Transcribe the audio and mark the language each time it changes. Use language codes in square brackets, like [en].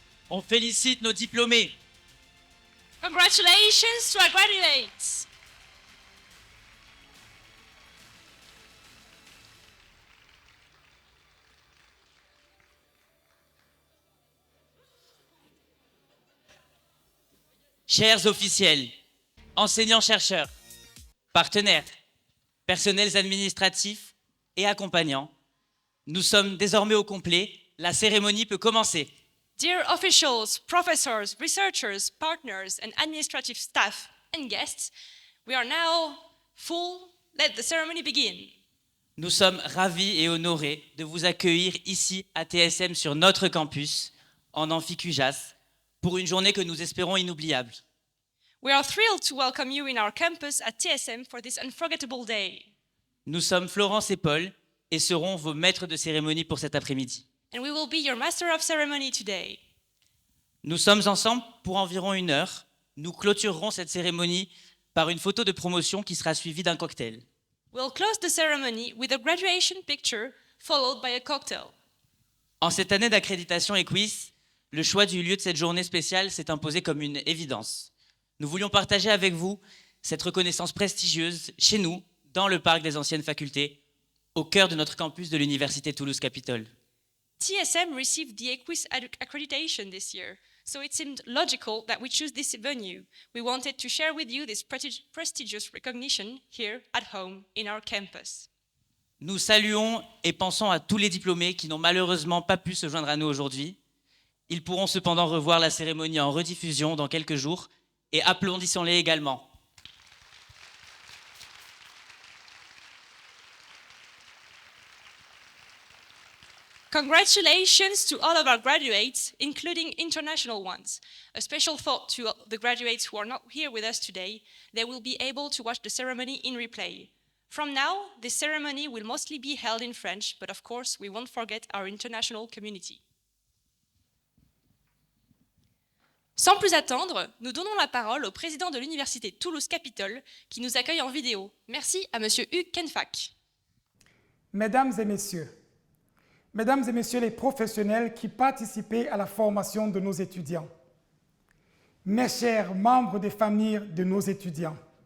[fr] On félicite nos diplômés. [en] Congratulations to our graduates. [fr] Chers officiels, enseignants-chercheurs, partenaires, personnels administratifs et accompagnants, nous sommes désormais au complet. La cérémonie peut commencer. [en] Dear officials, professors, researchers, partners, and administrative staff and guests, we are now full. Let the ceremony begin. [fr] Nous sommes ravis et honorés de vous accueillir ici à TSM sur notre campus, en Amphi Cujas, pour une journée que nous espérons inoubliable. [en] We are thrilled to welcome you in our campus at TSM for this unforgettable day. [fr] Nous sommes Florence et Paul et serons vos maîtres de cérémonie pour cet après-midi. [en] And we will be your master of ceremony today. [fr] Nous sommes ensemble pour environ 1 heure. Nous clôturerons cette cérémonie par une photo de promotion qui sera suivie d'un cocktail. [en] We'll close the ceremony with a graduation picture followed by a cocktail. [fr] En cette année d'accréditation EQUIS, le choix du lieu de cette journée spéciale s'est imposé comme une évidence. Nous voulions partager avec vous cette reconnaissance prestigieuse chez nous, dans le parc des anciennes facultés, au cœur de notre campus de l'Université Toulouse-Capitole. [en] TSM received the EQUIS accreditation this year, so it seemed logical that we choose this venue. We wanted to share with you this prestigious recognition here at home in our campus. [fr] Nous saluons et pensons à tous les diplômés qui n'ont malheureusement pas pu se joindre à nous aujourd'hui. Ils pourront cependant revoir la cérémonie en rediffusion dans quelques jours et applaudissons-les également. [en] Congratulations to all of our graduates, including international ones. A special thought to the graduates who are not here with us today. They will be able to watch the ceremony in replay. From now, this ceremony will mostly be held in French, but of course, we won't forget our international community. [fr] Sans plus attendre, nous donnons la parole au président de l'Université Toulouse-Capitole qui nous accueille en vidéo. Merci à Monsieur Hugues Kenfak. Mesdames et messieurs les professionnels qui participaient à la formation de nos étudiants, mes chers membres des familles de nos étudiants,